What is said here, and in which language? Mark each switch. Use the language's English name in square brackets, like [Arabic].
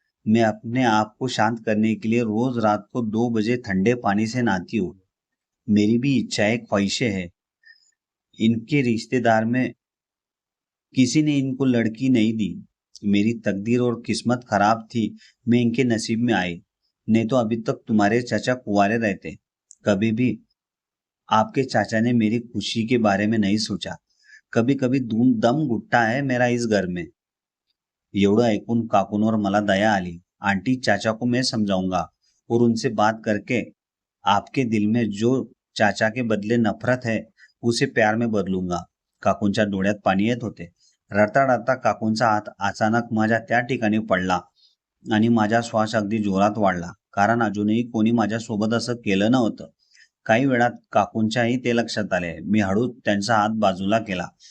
[Hindi] मैं अपने आप को शांत करने के लिए रोज रात को 2 बजे ठंडे पानी से नहाती हूँ. मेरी भी इच्छाएं ख्वाहिशें हैं. इनके रिश्तेदार में किसी ने इनको लड़की नहीं दी. मेरी तकदीर और किस्मत खराब थी, मैं इनके नसीब में आई. नहीं तो अभी तक तुम्हारे चाचा कुंवारे रहते. कभी भी आपके चाचा ने मेरी खुशी के बारे में नहीं सोचा. कभी कभी दम घुटता है मेरा इस घर में. [Marathi] एवढं ऐकून काकूंवर मला दया आली [Hindi] आंटी, चाचा को मैं समझाऊंगा और उनसे बात करके आपके दिल में जो चाचा के बदले नफरत है उसे प्यार में बदलूंगा. [Marathi] काकूंच्या डोळ्यात पाणी येत होते. रडता रडता काकूंचा हात अचानक माझ्या त्या ठिकाणी पडला आणि माझा श्वास अगदी जोरात वाढला, कारण अजूनही कोणी माझ्यासोबत असं केलं नव्हतं. काही वेळात काकूंच्याही ते लक्षात आले. मी हळूच त्यांचा हात बाजूला केला.